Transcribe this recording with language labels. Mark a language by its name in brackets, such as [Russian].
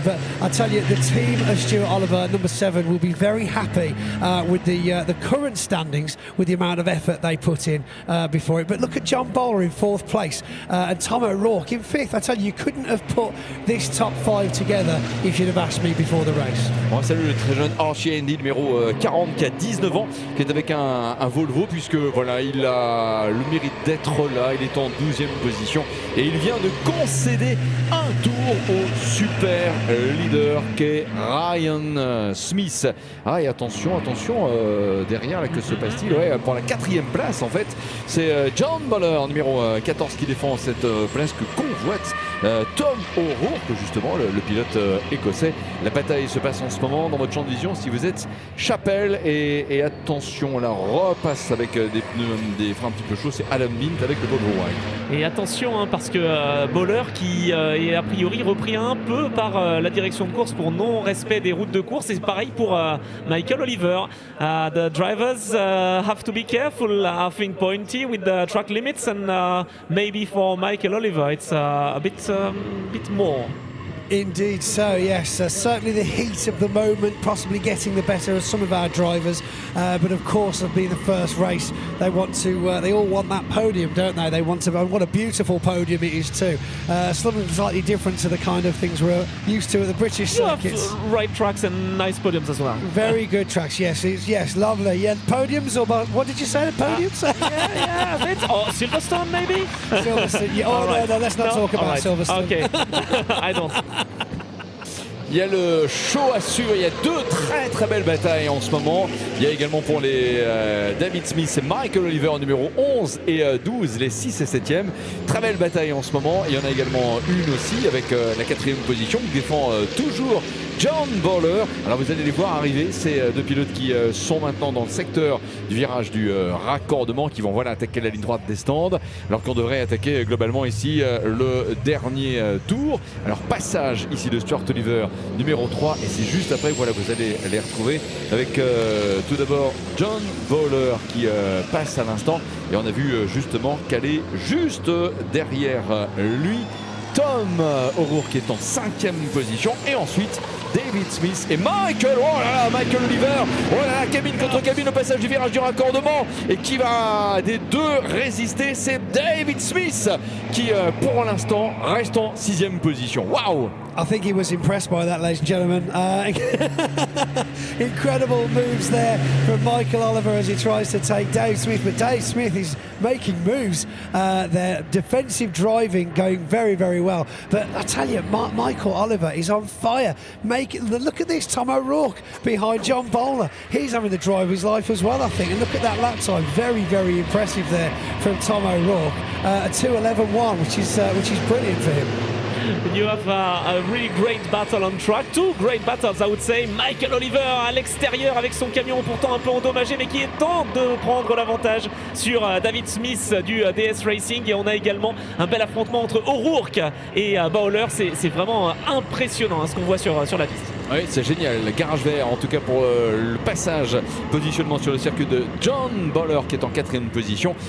[English] But I tell you, the team of Stuart Oliver, number 7, will be very happy with the current standings, with the amount of effort they put in before it. But look at John Bowler in 4th place. And Tom O'Rourke in 5th. I tell you couldn't have put this top 5 together if you'd have asked me before the race. [French] On salue le très jeune Archie Andy, numéro 40, qui a 19 ans, qui est avec un Volvo, puisque voilà, il a le mérite d'être là. Il est en 12e position et il vient de concéder un tour au super leader qu'est Ryan Smith. Ah, et attention, derrière là, que se passe-t-il? Ouais, pour la 4e place en fait, c'est John Bowler, numéro 14, qui défend cette place que convoite Tom O'Rourke, justement le pilote écossais. La bataille se passe en ce moment dans votre champ de vision si vous êtes Chapelle, et attention, là repasse avec des freins un petit peu chauds, c'est Adam Bint avec le Volvo White. Et attention parce que Bowler qui est a priori repris un peu par la direction de course pour non-respect des routes de course, et c'est pareil pour Michael Oliver. [English] The drivers have to be careful, I think, pointy with the track limits, and maybe for Michael Oliver it's a bit more. Indeed so, yes. Certainly the heat of the moment possibly getting the better of some of our drivers. But of course, of being the first race, they all want that podium, don't they? They want to, and what a beautiful podium it is too. Something slightly different to the kind of things we're used to at the British circuits. Right tracks and nice podiums as well. Very good tracks, yes. Yes, lovely. Yeah, podiums, or what did you say, the podiums? Yeah, a bit. Oh, Silverstone maybe? Silverstone, yeah. Oh, right. no, let's not talk about Silverstone. Okay, I don't. [French] Il y a le show à suivre, il y a deux très belles batailles en ce moment. Il y a également pour les David Smith et Michael Oliver numéro 11 et 12, les 6 et 7e. Très belle bataille en ce moment. Il y en a également une aussi avec la 4e position qui défend toujours John Bowler. Alors vous allez les voir arriver, ces deux pilotes qui sont maintenant dans le secteur du virage du raccordement, qui vont attaquer la ligne droite des stands, alors qu'on devrait attaquer globalement ici le dernier tour. Alors passage ici de Stuart Oliver numéro 3, et c'est juste après, vous allez les retrouver avec tout d'abord John Bowler qui passe à l'instant, et on a vu justement caler juste derrière lui Tom O'Rourke qui est en 5e position, et ensuite David Smith et Michael Oliver. Oh là là, cabine contre cabine au passage du virage du raccordement, et qui va des deux résister, c'est David Smith qui pour l'instant reste en 6e position. Waouh! [English] I think he was impressed by that, ladies and gentlemen. Incredible moves there from Michael Oliver as he tries to take Dave Smith. But Dave Smith is making moves. Their defensive driving going very, very well. But I tell you, Michael Oliver is on fire. Look at this, Tom O'Rourke behind John Bowler. He's having the drive of his life as well, I think. And look at that lap time. Very, very impressive there from Tom O'Rourke. A 2:11.1, which is brilliant for him. You have a really great battle on track. Two great battles, I would say. [French] Michael Oliver à l'extérieur avec son camion pourtant un peu endommagé, mais qui est temps de prendre l'avantage sur David Smith du DS Racing. Et on a également un bel affrontement entre O'Rourke et Bowler. C'est vraiment impressionnant ce qu'on voit sur la piste. Oui, c'est génial. Garage vert, en tout cas pour le passage, positionnement sur le circuit de John Bowler qui est en 4e position.